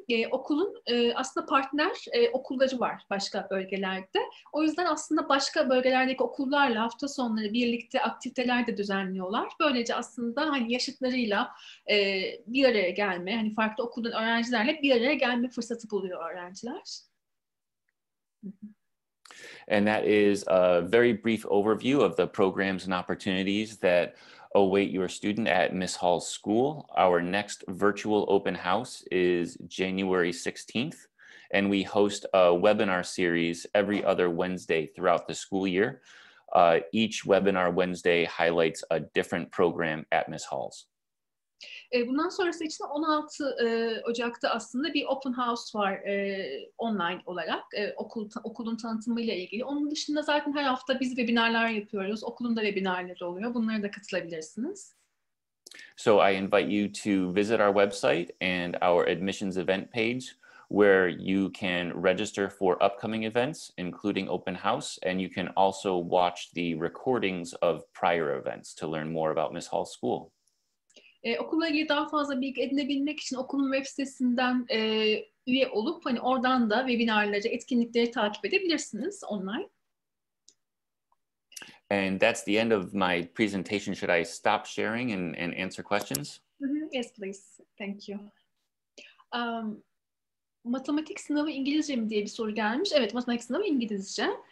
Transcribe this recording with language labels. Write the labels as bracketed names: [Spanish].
[Turkish] Okulun aslında partner okulları var başka bölgelerde. O yüzden aslında başka bölgelerdeki okullarla hafta sonları birlikte aktiviteler de düzenliyorlar. Böylece aslında hani yaşıtlarıyla bir araya gelme, hani farklı okuldan öğrencilerle bir araya gelme fırsatı buluyor öğrenciler. [English] And that is a very brief overview of the programs and opportunities that await your student at Miss Halls School. Our next virtual open house is January 16th, and we host a webinar series every other Wednesday throughout the school year. Each webinar Wednesday highlights a different program at Miss Halls. [Turkish] Bundan sonrası için 16 Ocak'ta aslında bir open house var online olarak okulun tanıtımıyla ilgili. Onun dışında zaten her hafta biz webinarlar yapıyoruz. Okulun da webinarları oluyor. Bunlara da katılabilirsiniz. [English] So I invite you to visit our website and our admissions event page, where you can register for upcoming events, including open house, and you can also watch the recordings of prior events to learn more about Miss Halls School. [Turkish] Okulla ilgili daha fazla bilgi edinebilmek için okulun web sitesinden üye olup hani oradan da webinarları, etkinlikleri takip edebilirsiniz online. [English] And that's the end of my presentation. Should I stop sharing and answer questions? Yes, please. Thank you. [Turkish] Matematik sınavı İngilizce mi diye bir soru gelmiş. Evet, matematik sınavı İngilizce.